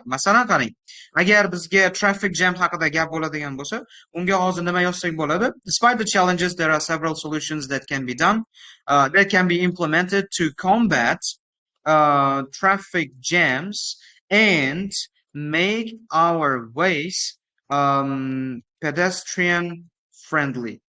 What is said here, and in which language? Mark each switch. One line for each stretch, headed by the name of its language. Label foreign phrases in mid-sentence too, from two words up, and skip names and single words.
Uzbek: Masalan qarang. Agar bizga traffic jam haqida gap bo'ladigan bo'lsa, unga hozir nima yozsak bo'ladi?
English: Despite the challenges, there are several solutions that can be done. That can be implemented to combat traffic jams and make our ways pedestrian friendly.